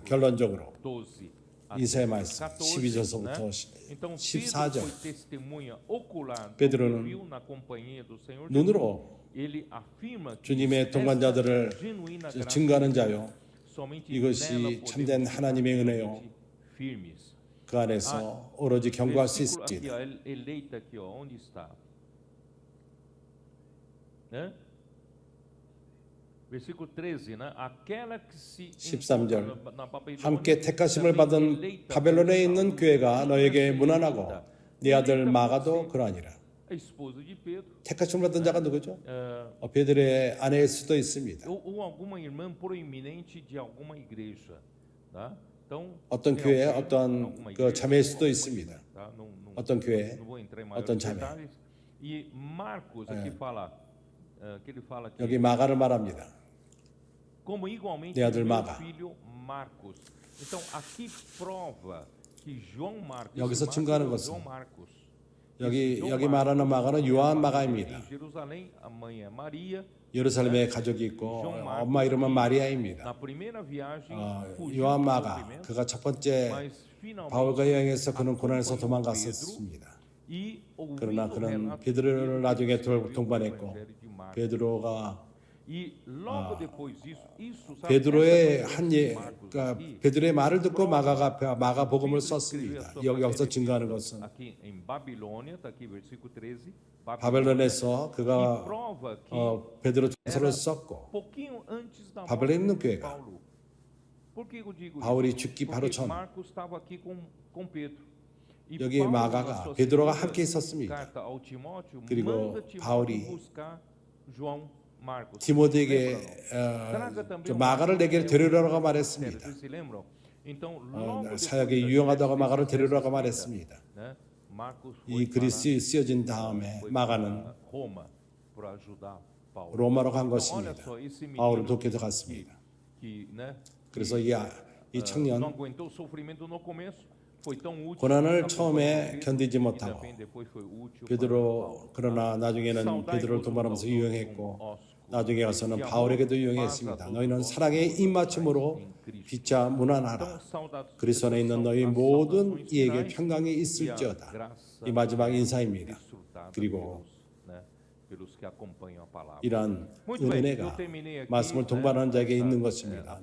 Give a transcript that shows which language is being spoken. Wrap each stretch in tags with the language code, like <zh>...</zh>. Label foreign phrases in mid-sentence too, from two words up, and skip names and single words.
<ko>결론적으로 이사야 말씀 12절서부터 14절 베드로는 눈으로 주님의 동반자들을 증거하는 자요, 이것이 참된 하나님의 은혜요, 그 안에서 오로지 경고할 수 있습니다.</ko> <pt>Versículo 13, né? Aquela que se</pt> <ko>13절</ko> <pt>na Babilônia</pt> <ko>함께 택하심을 받은 바벨론에 있는 교회가 너에게 문안하고 네 아들 마가도 그러하니라.</ko> <pt>a esposa de Pedro,</pt> <ko>택하심을 받은 자가 누구죠? 베드로의 아내일 수도 있습니다.</ko> <pt>ou alguma irmã proeminente de alguma igreja, tá? Então,</pt> <ko>어떤</ko> <pt>tem</pt> <ko>교회의</ko> <pt>alguém,</pt> <ko>어떤</ko> <pt>alguma</pt> <ko>그</ko> <pt>igreja,</pt> <ko>자매일 수도</ko> <pt>alguma</pt> <ko>있습니다.</ko> <pt>coisa, tá?</pt> <ko>어떤 교회,</ko> <pt>não vou entrar em maiores</pt> <ko>어떤 자매.</ko> <pt>detalhes. E Marcos aqui fala, que ele fala que</pt> <ko>여기 마가를 말합니다.</ko> <pt>como igualmente</pt> <ko>내 아들</ko> <pt>meu</pt> <ko>마가.</ko> <pt>filho Marcos. Então aqui prova que João Marcos,</pt> <ko>여기서</ko> <pt>Marcos</pt> <ko>증거하는</ko> <pt>é</pt> <ko>것은</ko> <pt>João Marcos.</pt> <ko>여기 말하는 마가는 요한 마가입니다.</ko> <pt>Em Jerusalém, a mãe é Maria.</pt> <ko>예루살렘에 가족이 있고 엄마 이름은 마리아입니다.</ko> <pt>Na primeira viagem, fugiu</pt> <ko>요한</ko> <pt>do</pt> <ko>마가</ko> <pt>sofrimento,</pt> <ko>그가 첫 번째</ko> <pt>mas finalmente</pt> <ko>바울과 여행에서 그는 고난에서 도망갔었습니다.</ko> <pt>e ouvindo</pt> <ko>그러나</ko> <pt>o</pt> <ko>그는</ko> <pt>relato</pt> <ko>베드로를 나중에</ko> <pt>escreveu o</pt> <ko>동반했고</ko> <pt>Evangelho de Marcos.</pt> <ko>베드로가</ko> <pt>E logo depois disso, sabe,</pt> <ko>베드로의</ko> <pt>essa</pt> <ko>한</ko> <pt>de</pt> <ko>예,</ko> <pt>Marcos</pt> <ko>그러니까</ko> <pt>aqui,</pt> <ko>베드로의 말을 듣고 마가 복음을</ko> <pt>Pedro escreveu a</pt> <ko>썼습니다.</ko> <pt>sua</pt> <ko>여기서</ko> <pt>carta</pt> <ko>증거하는 것은</ko> <pt>aqui em Babilônia, está aqui versículo 13,</pt> <ko>바벨론에서</ko> <pt>e</pt> <ko>그가</ko> <pt>prova que</pt> <ko>베드로 전서를 썼고</ko> <pt>pouquinho antes da</pt> <ko>바벨론에</ko> <pt>morte</pt> <ko>있는</ko> <pt>de</pt> <ko>교회가</ko> <pt>Paulo. Por que eu digo</pt> <ko>바울이</ko> <pt>isso?</pt> <ko>죽기</ko> <pt>Porque</pt> <ko>바로 전</ko> <pt>Marcos estava aqui com Pedro. E</pt> <ko>여기</ko> <pt>Paulo,</pt> <ko>마가가</ko> <pt>na sua</pt> <ko>베드로가</ko> <pt>segunda</pt> <ko>함께 있었습니다.</ko> <pt>carta ao Timóteo,</pt> <ko>그리고</ko> <pt>manda Timóteo</pt> <ko>바울이</ko> <pt>buscar João Marcos.</pt> <ko>디모데에게</ko> <pt>Traga também</pt> <ko>저</ko> <pt>o</pt> <ko>마가를</ko> <pt>Marcos</pt> <ko>내게</ko> <pt>ao</pt> <ko>데려오라고</ko> <pt>Ministério.</pt> <ko>말했습니다.</ko> <pt>Vocês se lembram? Então, logo depois</pt> <ko>사역에</ko> <pt>da</pt> <ko>유용하다고</ko> <pt>sexta</pt> <ko>마가를 데려오라고</ko> <pt>escrita,</pt> <ko>말했습니다.</ko> <pt>né, Marcos</pt> <ko>이</ko> <pt>foi</pt> <ko>글이</ko> <pt>para</pt> <ko>쓰여진 다음에 마가는</ko> <pt>Roma para ajudar Paulo.</pt> <ko>로마로 간</ko> <pt>Então, olha</pt> <ko>것입니다.</ko> <pt>só, esse</pt> <ko>바울을</ko> <pt>menino</pt> <ko>돕기도 갔습니다.</ko> <pt>que, né,</pt> <ko>그래서 이</ko> <pt>não</pt> <ko>청년</ko> <pt>aguentou o sofrimento no começo, foi tão útil.</pt> <ko>고난을</ko> <pt>para</pt> <ko>처음에</ko> <pt>Cristo,</pt> <ko>견디지</ko> <pt>e</pt> <ko>못하고</ko> <pt>também depois foi útil para</pt> <ko>베드로</ko> <pt>Paulo.</pt> <ko>그러나 나중에는 베드로를 동반하면서 유용했고 나중에 가서는 바울에게도 유용했습니다. 너희는 사랑의 입맞춤으로 빛자 무난하라. 그리스도 안에 있는 너희 모든 이에게 평강이 있을지어다. 이 마지막 인사입니다. 그리고 이러한 은혜가 말씀을 동반하는 자에게 있는 것입니다.</ko>